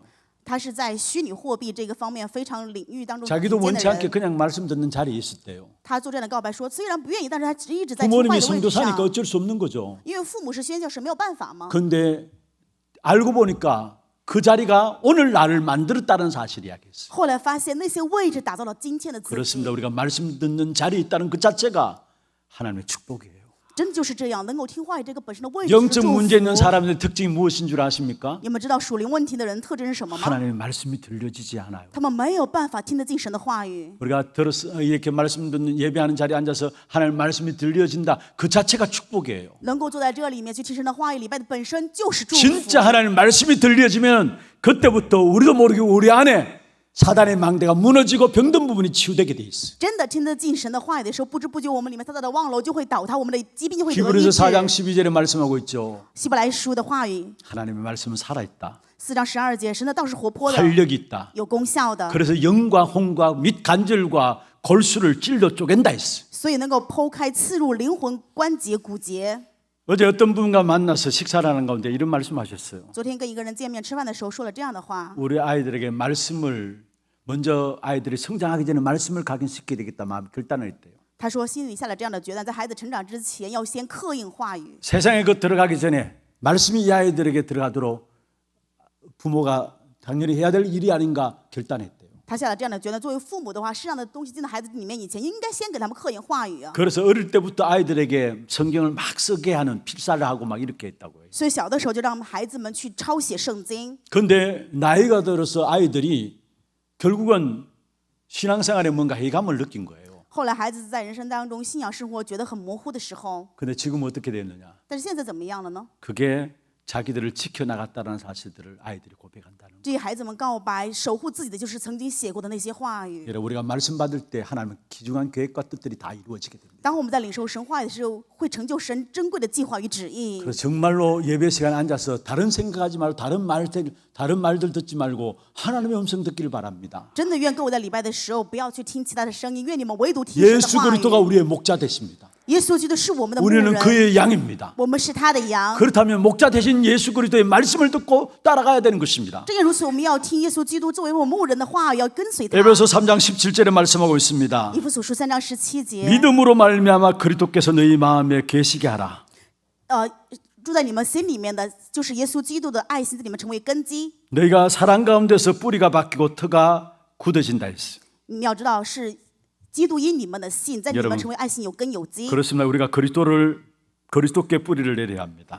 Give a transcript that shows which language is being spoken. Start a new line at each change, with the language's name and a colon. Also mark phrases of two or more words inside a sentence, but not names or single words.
Chinese: 他是在虚拟货币这个方面非常领域当中
Korean: 자기도
Chinese: 顶尖
Korean: 원치
Chinese: 的
Korean: 않게
Chinese: 人。
Korean: 그냥 말씀 듣는 자리에 있었대요.
Chinese: 他做这样的告白说，虽然不愿意，但是他一直在听话
Korean: 부모님이
Chinese: 语的位置
Korean: 성도사니까
Chinese: 上。
Korean: 어쩔 수 없는 거죠.
Chinese: 因为父母是宣教士，没有办法吗？
Korean: 그런데 알고 보니까 그 자리가 오늘 나를 만들었다는 사실을 이야기했어요.
Chinese: 后来发现那些位置打造了今天的自己。
Korean: 그렇습니다. 우리가 말씀 듣는 자리에 있다는 그 자체가 하나님의 축복이에요.
Chinese: 真的就是这样，能够听话语这个本身的位置是
Korean: 영적
Chinese: 祝
Korean: 문제 있는
Chinese: 福。
Korean: 사람의 특징이 무엇인 줄 아십니까?
Chinese: 你们知道属灵问题的人特征是什么吗？
Korean: 하나님의 말씀이 들려지지 않아요.
Chinese: 他们没有办法听得进神的话语。
Korean: 우리가 이렇게 말씀 듣는 예배하는 자리에 앉아서 하나님의 말씀이 들려진다. 그 자체가 축복이에요.
Chinese: 能够坐在这里面去听神的话语，礼拜的本身就是祝福。
Korean: 진짜 하나님의 말씀이 들려지면 그때부터 우리도 모르게 우리 안에 사단의 망대가 무너지고 병든 부분이 치유되게 돼 있어요.
Chinese: 真的听得进神的话语的时候，不知不觉我们里面撒旦的望楼就会倒塌，我们的疾病就会得医
Korean: 히브리서
Chinese: 治。
Korean: 4장 12절에 말씀하고 있죠.
Chinese: 希伯来书的话语
Korean: 하나님의 말씀은 살아있다.
Chinese: 4 章12节，神的道是活泼的，
Korean: 활력이 있다.
Chinese: 有功效的，
Korean: 그래서 영과 홍과 및 간절과 골수를 찔러 쪼갠다 했어요.
Chinese: 所以能够剖开刺入灵魂关节骨节。
Korean: 어제 어떤 분과 만나서 식사를 하는 가운데 이런 말씀하셨어요.
Chinese: 昨天跟一个人见面吃饭的时候说了这样的话：
Korean: 우리 아이들에게 말씀을 먼저 아이들이 성장하기 전에 말씀을 각인시켜야 되겠다 마음 결단을 했대요.
Chinese: 他说心里下了这样的决断，在孩子成长之前要先刻印话语。
Korean: 세상에 그 들어가기 전에 말씀이 이 아이들에게 들어가도록 부모가 당연히 해야 될 일이 아닌가 결단했대요.
Chinese: 他下了这样的决断，作为父母的话，世上的东西进到孩子里面以前，应该先给他们刻印话语啊。
Korean: 그래서 어릴 때부터 아이들에게 성경을 막 쓰게 하는 필사를 하고 막 이렇게 했다고 해요.
Chinese: 所以小的时候就让孩子们去抄写圣经。
Korean: 그런데 나이가 들어서 아이들이 결국은 신앙생활에 뭔가 해감을 느낀 거예요.
Chinese: 后来孩子在人生当中信仰生活觉得很模糊的时候，
Korean: 근데 지금 어떻게 됐느냐?
Chinese: 但是现在怎么样了呢？
Korean: 그게 자기들을 지켜나갔다는 사실들을 아이들이 고백한다는 거예요.
Chinese: 这些孩子们告白，守护自己的就是曾经写过的那些话语。
Korean: 여러분 우리가 말씀 받을 때 하나님은 귀중한 계획과 뜻들이 다 이루어지게 됩니다.
Chinese: 当我们在领受神话语的时候，会成就神珍贵的计划与旨意。
Korean: 그래서 정말로 예배 시간에 앉아서 다른 생각하지 말고 다른 말들 듣지 말고 하나님의 음성 듣기를 바랍니다.
Chinese: 真的愿各位在礼拜的时候不要去听其他的声音，愿你们唯独听神的
Korean: 예수
Chinese: 话
Korean: 그리스도가
Chinese: 语。
Korean: 우리의 목자 되십니다.
Chinese: 耶稣基督是我们的牧
Korean: 우리는
Chinese: 人，
Korean: 그의 양입니다.
Chinese: 我们是他的羊。
Korean: 그렇다면 목자 대신 예수 그리스도의 말씀을 듣고 따라가야 되는 것입니다.
Chinese: 正因如此，我们要听耶稣基督作为我们牧人的话语，要跟随他。
Korean: 에베소 3장 17절에 말씀하고 있습니다.
Chinese: 以弗所书3章17节，
Korean: 믿음으로 말미암아 그리스도께서 너희 마음에 계시게 하라.
Chinese: 住在你们心里面的，就是耶稣基督的爱心在你们成为根基。
Korean: 너희가 사랑 가운데서 뿌리가 박히고 터가 굳어진다 했어요.
Chinese: 你要知道，是基督因你们的信，在你
Korean: 여러분
Chinese: 们成为爱心有根有基。
Korean: 그렇습니다. 우리가 그리스도께 뿌리를 내려야 합니다.